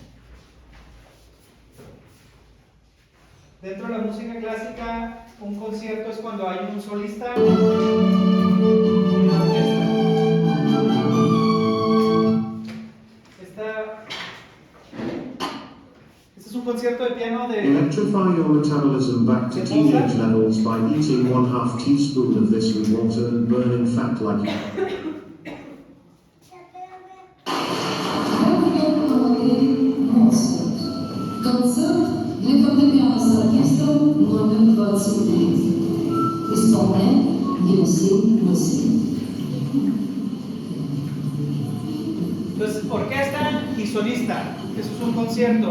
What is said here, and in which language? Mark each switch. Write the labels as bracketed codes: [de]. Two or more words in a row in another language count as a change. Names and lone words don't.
[es] Dentro de la música clásica, un concierto es cuando hay un solista y una orquesta. Este es un concierto de piano de... [en] Electrify your metabolism back to teenage levels by eating 1/2 teaspoon of this with water and burning fat like [pl] Koncert dla fortepianu z orkiestrą numer 25. [ru] Исполняет Генсин Мусин. [es] Entonces, orquesta y solista. Eso es un concierto.